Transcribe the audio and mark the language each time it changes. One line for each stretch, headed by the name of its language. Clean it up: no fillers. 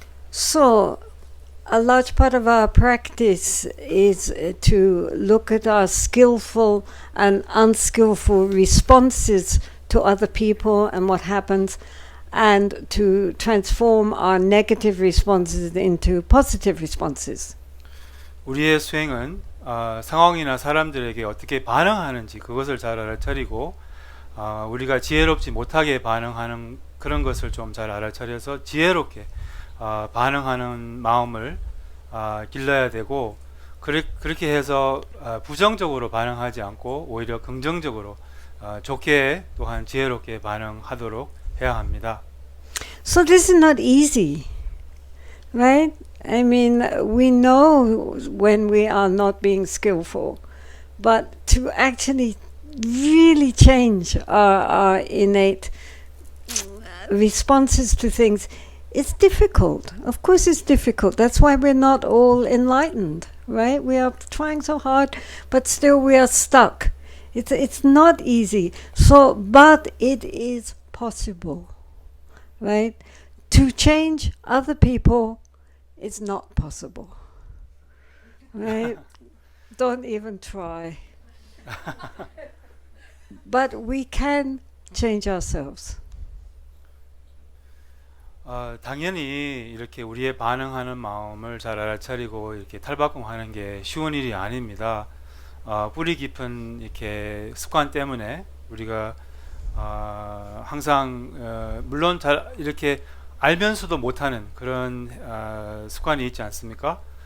English: So, a large part of our practice is to look at our skillful and unskillful responses to other people and what happens, and to transform our negative responses into positive responses.
Korean: 우리의 수행은 상황이나 사람들에게 어떻게 반응하는지 그것을 잘 알아차리고 우리가 지혜롭지 못하게 반응하는 그런 것을 좀 잘 알아차려서 지혜롭게 반응하는 마음을 길러야 되고, 그렇게 해서 부정적으로 반응하지 않고 오히려 긍정적으로 좋게 또한 지혜롭게 반응하도록 해야 합니다.
English: So this is not easy, right? I mean, we know when we are not being skillful, but to actually really change our innate responses to things, it's difficult. Of course it's difficult. That's why we're not all enlightened, right? We are trying so hard, but still we are stuck. It's not easy. So, but it is possible, right? To change other people is not possible, right? Don't even try. But we can change ourselves.
Korean: 당연히 이렇게 우리의 반응하는 마음을 잘 알아차리고 이렇게 탈바꿈하는 게 쉬운 일이 아닙니다. 뿌리 깊은 이렇게 습관 때문에 우리가 항상 물론 잘 이렇게 알면서도 못하는 그런 습관이 있지 않습니까?